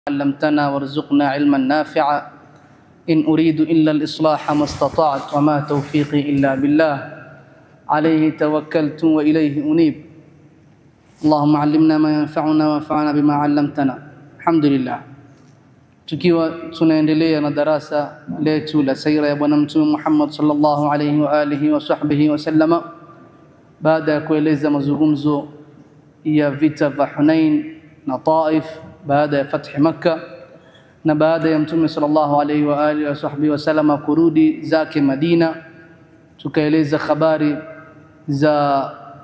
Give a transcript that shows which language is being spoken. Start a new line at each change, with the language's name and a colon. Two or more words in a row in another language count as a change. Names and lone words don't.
Arabic: علمتنا وارزقنا علما نافعا إن أريد إلا الإصلاح ما استطعت وما توفيقي إلا بالله عليه توكلت وإليه أنيب اللهم علمنا ما ينفعنا وانفعنا بما علمتنا. Alhamdulillah,
Swahili: tukiwa tunaendelea na darasa letu la sira ya bwana mtume Muhammad
Arabic: صلى الله عليه وآله وصحبه وسلم,
Swahili: baada ya kueleza mazungumzo ya vita vya Hunain na Taif baada ya fathi Makkah na baada ya mtume
Arabic: صلى الله عليه وآله وصحبه وسلم
Swahili: kurudi zake Madina, tukaeleza habari za